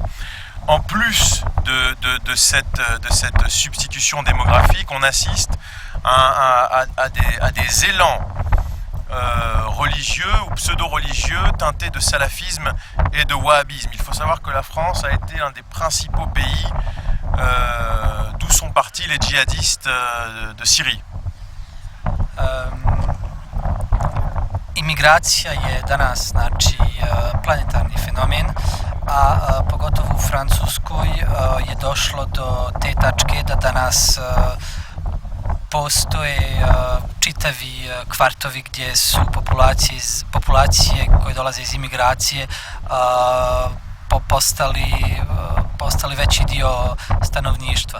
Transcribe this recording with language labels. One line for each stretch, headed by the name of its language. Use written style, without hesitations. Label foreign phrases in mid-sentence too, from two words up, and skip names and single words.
French: En plus de cette substitution démographique, on assiste à des élans religieux ou pseudo-religieux teintés de salafisme et de wahhabisme. Il faut savoir que la France a été l'un des principaux pays d'où sont partis les djihadistes de Syrie.
Serbian: Imigracija je danas znači planetarni fenomen, a pogotovo u Francuskoj je došlo do te tačke da danas postoje čitavi kvartovi gdje su populacije koje dolaze iz imigracije postali veći dio stanovništva.